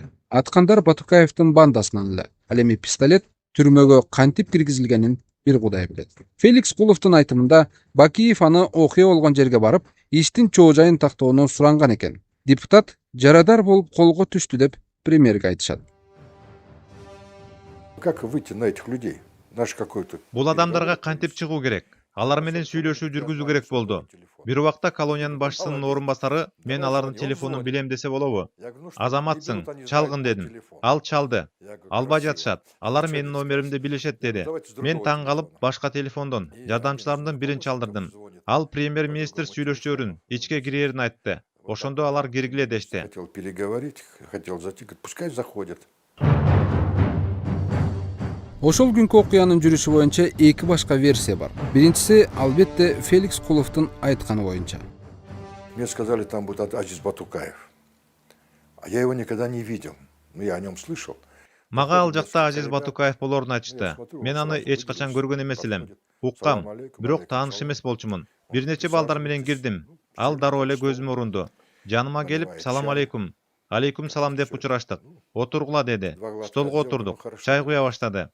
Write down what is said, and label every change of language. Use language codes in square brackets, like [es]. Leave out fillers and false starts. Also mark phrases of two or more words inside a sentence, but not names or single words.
[ky] Аткандар Батукаевдин бандасынан эле. Ал эми пистолет түрмөгө кантип киргизилгенин бир Кудай билет. Феликс Куловдун айтымында Бакиев аны окуя болгон жерге барып, иштин чоо жайын тактоону суранган экен. Депутат жарадар болуп колго түштү деп премьерге айтышат. [ru] Как выйти на этих людей? Наш какой-то... [ky] Бул адамдарга кантип чыгуу керек? Алар менен сүйлөшүү жүргүзүү керек болду. Бир убакта колониянын башчысынын орун басары мен алардын телефонун билем десе болобу? Азаматсың, чалгын дедим. Ал чалды. Албай жатышат. Алар менин номеримди билишет деди. Мен таң калып башка телефондон жардамчыларымдын бирин чалдырдым. Ал премьер-министр сүйлөшөөрүн, ичке кирээрин айтты. Ошондо алар киргиле дешти. [ru] Хотел переговорить, хотел зайти, пускай заходят. [ky] Ошол күнкү окуянын жүрүшү боюнча 2 башка версия бар. Биринчиси албетте Феликс Куловдун айтканы боюнча. [ru] Мне сказали, там будет Азиз Батукаев. А я его никогда не видел. Но я о нем слышал. [ky] Мага ал жакта Азиз Батукаев болорун айтышты. Мен аны эч качан көргөн эмес элем. Уккам, бирок тааныш эмес болчумун. Бир нече балдар менен кирдим. Ал дароо эле көзүмө урунду. Жаныма келип, [ar] سلام عليكم. عليكم سلام [ky] деп учураштык. Отургула деди. Столго отурдук. Чай куя баштады.